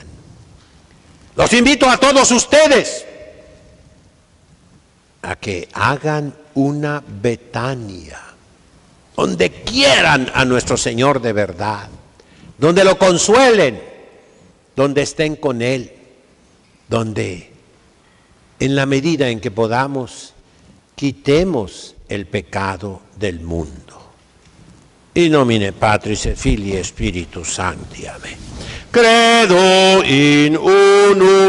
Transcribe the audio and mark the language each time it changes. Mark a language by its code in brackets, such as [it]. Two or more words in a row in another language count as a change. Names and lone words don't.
[es] Los invito a todos ustedes a que hagan una Betania, donde quieran a nuestro Señor de verdad, donde lo consuelen, donde estén con Él, donde en la medida en que podamos, quitemos el pecado del mundo. [la] In nomine Patris et Filii et Spiritus Sancti. Amén. Credo in unum